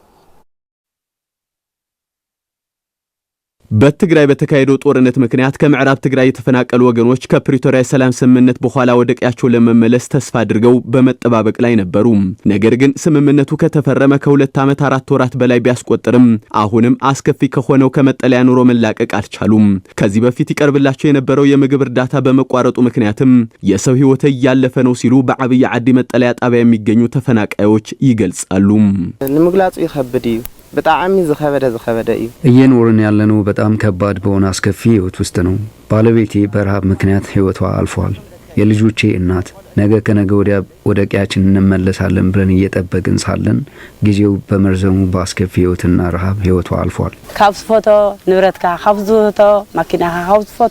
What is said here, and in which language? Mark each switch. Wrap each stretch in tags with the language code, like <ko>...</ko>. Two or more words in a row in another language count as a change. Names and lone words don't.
<am>በትግራይ በተካሄደው ጦርነት ምክንያት ከምዕራብ ትግራይ የተፈናቀሉ ወገኖች ከፕሪቶሪያ ሰላም ስምምነት በኋላ ወደ ቀያቸው ለመመለስ ተስፋ አድርገው በመጠባበቅ ላይ ነበሩ። ነገር ግን ስምምነቱ ከተፈረመ ከ2 ዓመት 4 ወራት በላይ ቢያስቆጥርም አሁንም አስከፊ ከሆነው ከመጠለያ ኑሮ መላቀቅ አልቻሉም። ከዚህ በፊት ይቀርብላቸው የነበረው የምግብ እርዳታ በመቋረጡ ምክንያትም የሰው ሕይወት እያለፈ ነው ሲሉ በዓብይ ዓዲ መጠለያ ጣቢያ የሚገኙ ተፈናቃዮች ይገልጻሉ።</am> <ti>ንምግላጽ ይከብድ እዩ በጣም ዝኸበደ እዩ</ti> <am>እየኖርን ያለነው በጣም ከባድ በሆነ አስከፊ ህይወት ውስጥ ነው። ባለቤቴ በረሃብ ምክንያት ህይወቷ አልፏል። የልጆቼ እናት ነገ ከነገ ወዲያ ወደ ቀያችን እንመለሳለን ብለን እየጠበቅን ሳለን ጊዜው በመርዘሙ በአስከፊ ህይወትና ረሃብ ህይወቷ አልፏል።</am> <ti>ካብስ ፎቶ ንብረትካ ካብስ ፎቶ ማኪናካ ካብስ ፎቶ</ti>